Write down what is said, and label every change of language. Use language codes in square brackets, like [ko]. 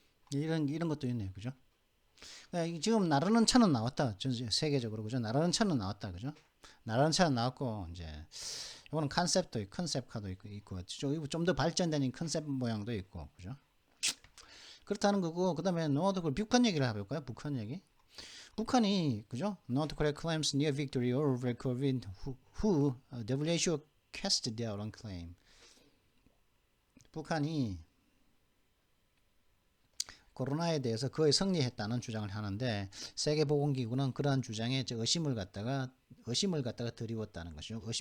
[ko] 이런 것도 있네요, 그죠? 지금 나르는 차는 나왔다, 전 세계적으로 그죠? 나르는 차는 나왔다, 그죠? 나르는 차는 나왔고 이제 이거는 컨셉카도 있고 좀 더 발전된 컨셉 모양도 있고, 그죠? 그렇다는 거고 그다음에 북한 얘기를 해볼까요? 북한 얘기. 북한이 그죠? [en] North Korea claims near victory over COVID, who WHO cast doubt on claim. [ko] 북한이 코로나에 대해서 거의 승리했다는 주장을 하는데 세계보건기구는 그러한 주장에 의구심을 갖다가 드리웠다는 것이죠.